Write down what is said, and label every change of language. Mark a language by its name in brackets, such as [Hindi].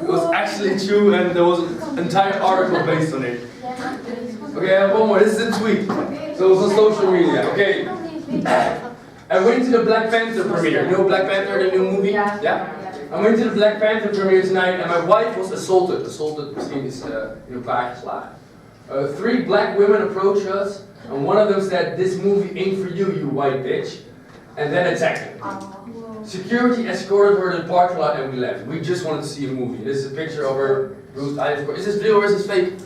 [English] It was actually true, and there was an entire article based on it. Okay, I have one more. This is a tweet. So it was on social media. Okay. I went to the Black Panther premiere. You know Black Panther, the new movie? Yeah? I went to the Black Panther premiere tonight, and my wife was assaulted. [Dutch] Assaulted, misschien is in elkaar geslagen. [English] 3 black women approached us, and one of them said, "This movie ain't for you, you white bitch," and then attacked her. Security escorted her to the parking lot, and we left. We just wanted to see a movie. This is a picture of her bruised eye. Is this real or is this fake?